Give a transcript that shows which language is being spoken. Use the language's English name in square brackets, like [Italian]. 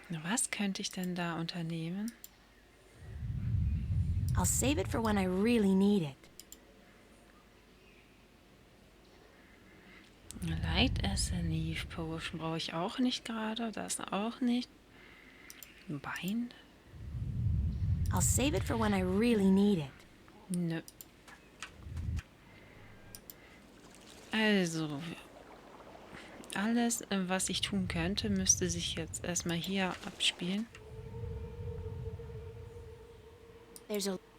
[German] Was könnte ich denn da unternehmen? [English] I'll save it for when I really need it. [German] Light Leaf Potion brauche ich auch nicht gerade. Das auch nicht. Bind? [English] I'll save it for when I really need it. [German] Nö. Also, alles, was ich tun könnte, müsste sich jetzt erstmal hier abspielen. [English] There's a...